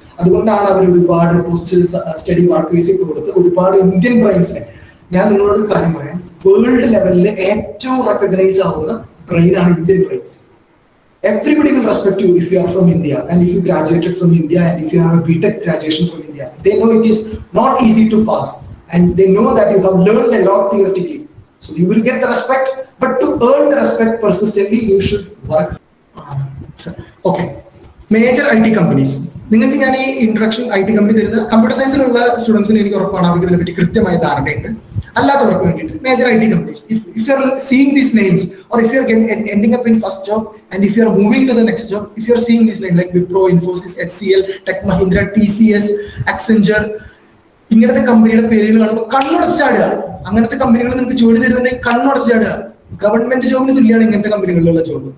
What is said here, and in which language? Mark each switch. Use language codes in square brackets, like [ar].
[ml] അതുകൊണ്ടാണ് അവർ ഒരുപാട് post study work visit കൊടുത്ത് ഒരുപാട് ഇന്ത്യൻ ബ്രെയിൻസിനെ, ഞാൻ നിങ്ങളോട് ഒരു കാര്യം പറയാം, വേൾഡ് ലെവലിൽ ഏറ്റവും റെക്കഗ്നൈസ് ആവുന്ന ബ്രെയിനാണ് Indian brains. [en] Everybody will respect you if you are from India and if you graduated from India and if you have a BTech graduation from India. They know it is not easy to pass and they know that you have learned a lot theoretically. So you will get the respect, but to earn the respect persistently, you should work. Okay. Major IT companies. [ml] നിങ്ങൾക്ക് ഞാൻ ഈ introduction IT company തരുന്ന computer സയൻസിലുള്ള സ്റ്റുഡൻസിന് എനിക്ക് ഉറപ്പാണ് അവർക്ക് ഇതിനെ പറ്റി കൃത്യമായ ധാരണയുണ്ട്. അല്ലാത്തവർക്ക് വേണ്ടിയിട്ട് major IT companies. [en] If you are seeing these names or if you are ending up in first job and if you are moving to the next job, if you are seeing these names like Wipro, Infosys, HCL, Tech Mahindra, TCS, Accenture, [ml] ഇങ്ങനത്തെ കമ്പനിയുടെ പേരുകൾ കാണുമ്പോൾ കണ്ണുടച്ചാടുക. അങ്ങനത്തെ കമ്പനികൾ നിങ്ങൾക്ക് ജോലി തരുന്നുണ്ടെങ്കിൽ കണ്ണുടച്ചാടുക. Government ജോബിന് തുല്യമാണ് ഇങ്ങനത്തെ കമ്പനികളിലുള്ള ജോബ്.